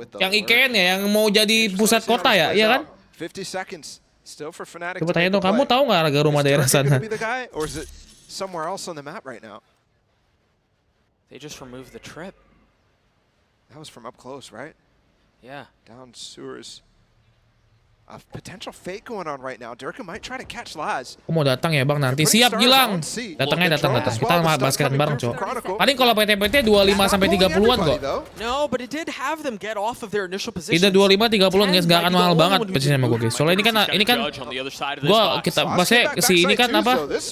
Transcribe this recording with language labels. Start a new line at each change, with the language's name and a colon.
Indonesian: Yang IKN ya, yang mau jadi pusat kota ya, iya kan?
English: 50 seconds still for FNATIC.
Indonesian: Coba tanya dong, kamu tahu nggak harga rumah daerah sana?
English: Or is it somewhere else on the map right now? They just removed the trip. That was from up close, right? Yeah. Down sewers. A potential fake going on right now. Durka might try to catch Laz.
Indonesian: Mau datang ya bang nanti. Siap Gilang. Datang. Kita basketan bareng cok. Paling kalau PT 25 sampai 30-an kok.
English: No, but it did have them get off of their initial position.
Indonesian: Tidak 25-30-an guys, nggak akan mahal banget posisi sama gue guys. Soalnya ini kan kita bahasnya si ini kan apa?